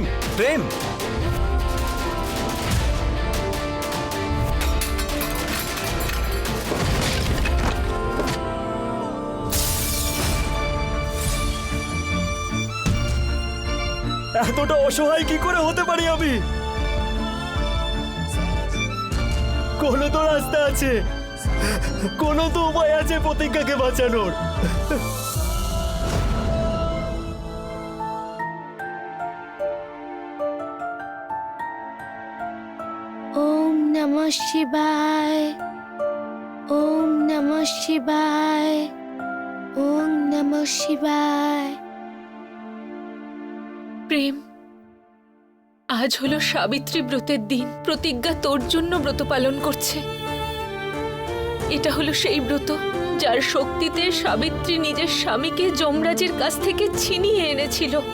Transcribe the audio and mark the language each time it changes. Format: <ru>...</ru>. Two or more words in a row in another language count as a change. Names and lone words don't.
<bn>প্রেম, এতটা অসহায় কি করে হতে পারি আমি? কোনো তো রাস্তা আছে, কোনো তো উপায় আছে প্রতিজ্ঞাকে বাঁচানোর।</bn> <sa>ओम नमः शिवाय, ओम नमः शिवाय, ओम नमः शिवाय।</sa> <bn>প্রেম, আজ হলো সাবিত্রী ব্রতের দিন। প্রতিজ্ঞা তোর জন্য ব্রত পালন করছে। এটা হলো সেই ব্রত যার শক্তিতে সাবিত্রী নিজের স্বামীকে যমরাজের কাছ থেকে ছিনিয়ে এনেছিল।</bn>